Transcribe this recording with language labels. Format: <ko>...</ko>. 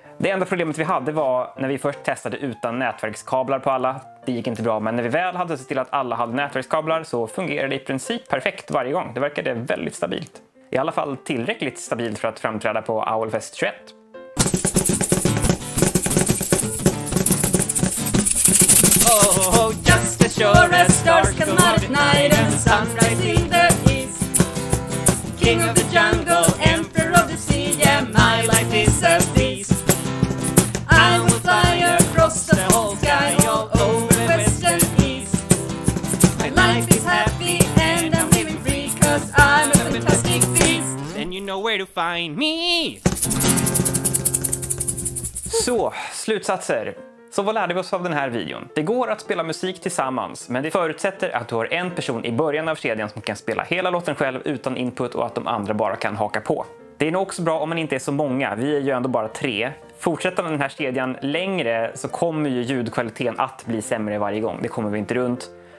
<sv>Det enda problemet vi hade var när vi först testade utan nätverkskablar på alla. Det gick inte bra, men när vi väl hade sett till att alla hade nätverkskablar så fungerade det i princip perfekt varje gång. Det verkade väldigt stabilt. I alla fall tillräckligt stabilt för att framträda på Owlfest 21.</sv> <en>Oh, just as sure as stars come out at night and the sunrise in the east. King of the jungle, emperor of the sea, yeah, my life is a feast. I will fly across the whole sky all over west and east. My life is happy and I'm living free 'cause I'm a fantastic beast. Then you know where to find me.</en> <sv>Så, slutsatser. Så vad lärde vi oss av den här videon? Det går att spela musik tillsammans, men det förutsätter att du har en person i början av kedjan som kan spela hela låten själv utan input och att de andra bara kan haka på. Det är nog också bra om man inte är så många, vi är ju ändå bara 3. Fortsätter den här kedjan längre så kommer ju ljudkvaliteten att bli sämre varje gång, det kommer vi inte runt.</sv>